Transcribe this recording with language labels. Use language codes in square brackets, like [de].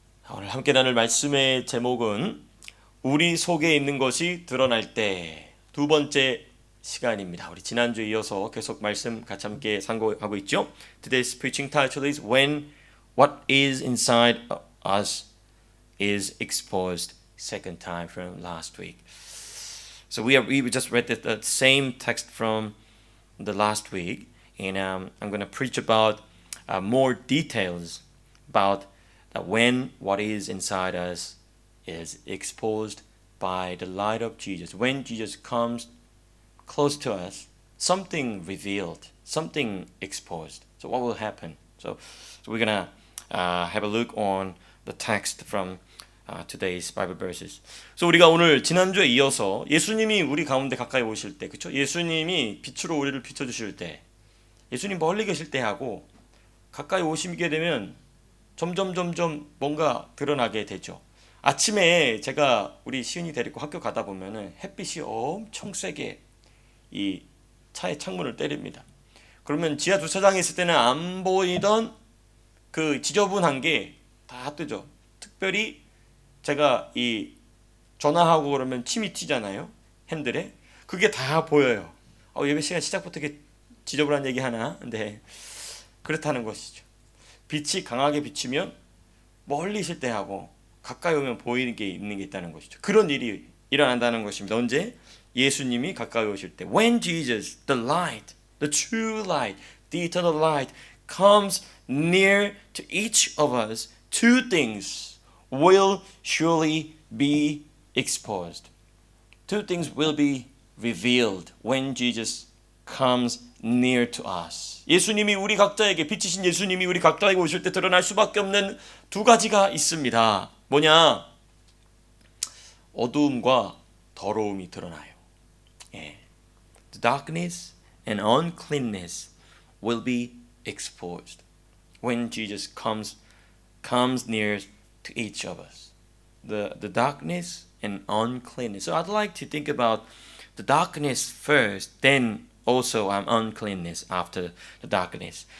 [ko] 오늘 함께 나눌 말씀의 제목은 우리 속에 있는 것이 드러날 때 두 번째 시간입니다. 우리 지난주에 이어서 계속 말씀 같이 함께 상고하고 있죠. [en] Today's preaching title is When What is Inside Us is Exposed. Second time from last week. So we just read the same text from the last week, and I'm going to preach about more details about when what is inside us is exposed by the light of Jesus. When Jesus comes close to us, something revealed, something exposed. So what will happen? So we're going to have a look on the text from today's Bible verses. [ko] So 우리가 오늘 지난주에 이어서 예수님이 우리 가운데 가까이 오실 때, 그렇죠? 예수님이 빛으로 우리를 비춰주실 때, 예수님 멀리 계실 때 하고 가까이 오시게 되면 점점 뭔가 드러나게 되죠. 아침에 제가 우리 시은이 데리고 학교 가다 보면은 햇빛이 엄청 세게 이 차의 창문을 때립니다. 그러면 지하 주차장에 있을 때는 안 보이던 그 지저분한 게 다 뜨죠. 특별히 제가 이 전화하고 그러면 침이 튀잖아요. 핸들에. 그게 다 보여요. 예배 시간 시작부터 이렇게 지저분한 얘기 하나? 네. 그렇다는 것이죠. 빛이 강하게 비치면 멀리 있을 때 하고 가까이 오면 보이는 게 있는 게 있다는 것이죠. 그런 일이 일어난다는 것입니다. 언제? 예수님이 가까이 오실 때. [en] When Jesus, the light, the true light, the eternal light comes near to each of us, two things will surely be exposed. Two things will be revealed when Jesus comes near to us. [ko] 예수님이 우리 각자에게 빛이신 예수님이 우리 각자에게 오실 때 드러날 수밖에 없는 두 가지가 있습니다. 뭐냐? 어두움과 더러움이 드러나요. 예. [en] The darkness and uncleanness will be exposed when Jesus comes near to each of us. The darkness and uncleanness. So I'd like to think about the darkness first, then also uncleanness after the darkness.